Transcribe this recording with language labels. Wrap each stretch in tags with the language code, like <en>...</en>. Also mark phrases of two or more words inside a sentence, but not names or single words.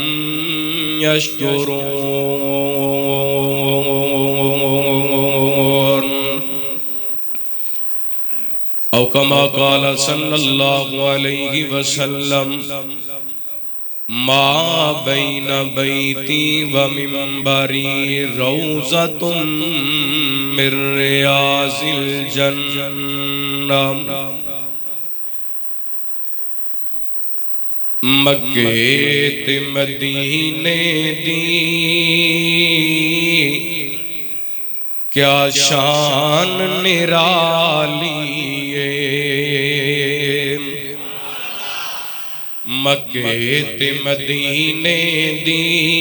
<ar>يشكرون أو كما قال صلى الله عليه وسلم ما بين بيتي ومنبري روضة من رياض الجنة</ar> <pa>مکے تے مدینے دی کیا شان نرالی مکے تے مدینے دی</pa>